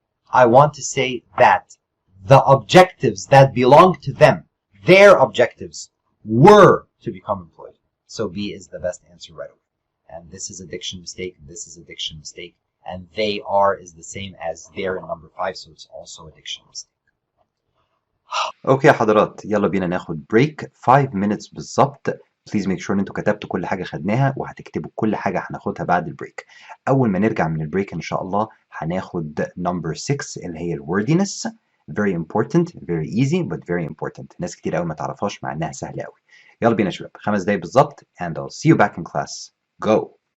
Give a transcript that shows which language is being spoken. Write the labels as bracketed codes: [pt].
[en] I want to say that the objectives that belong to them, their objectives, were to become employed. So B is the best answer right away. And this is a diction mistake, this is a diction mistake, and they are is the same as there in number 5, so it's also a dictionary mistake. [ar] اوكي يا حضرات، يلا بينا ناخد بريك [en] 5 minutes [ar] بالظبط. [en] please make sure [ar] ان انتوا كتبتوا كل حاجه خدناها، وهتكتبوا كل حاجه هناخدها بعد البريك. اول ما نرجع من البريك ان شاء الله هناخد نمبر 6 اللي هي الوردينس. [en] very important, very easy but very important. [ar] ناس كتير قوي ما تعرفهاش مع انها سهله قوي. يلا بينا يا شباب، 5 دقايق بالظبط [en] and I'll see you back in class. Go.